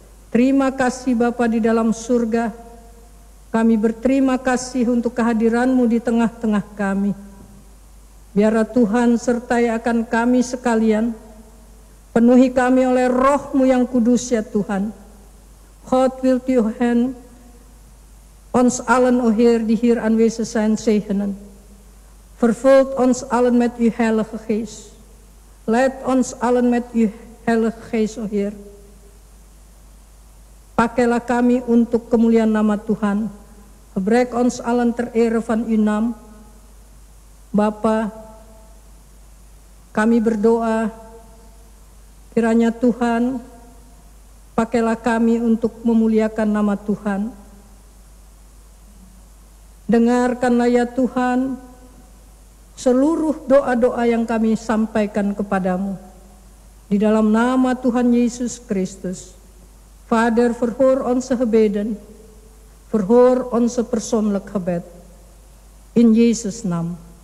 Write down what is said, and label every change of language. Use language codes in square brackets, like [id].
[id] Terima kasih Bapa di dalam surga. Kami berterima kasih untuk kehadiran-Mu di tengah-tengah kami. Biarlah Tuhan sertai akan kami sekalian. Penuhi kami oleh Roh-Mu yang kudus ya Tuhan. [nl] God wilt u hen ons allen o Heer die hier aanwezig zijn zegenen. Vervult ons allen met uw heilige geest. Leid ons allen met uw heilige geest o Heer. [id] Pakailah kami untuk kemuliaan nama Tuhan. [nl] Gebruik ons allen ter ere van uw naam. [id] Bapa, kami berdoa, kiranya Tuhan, pakailah kami untuk memuliakan nama Tuhan. Dengarkanlah ya Tuhan, seluruh doa-doa yang kami sampaikan kepadamu. Di dalam nama Tuhan Yesus Kristus. [nl] Vader, verhoor onze gebeden. Verhoor onze persoonlijk gebed. In Jezus' naam.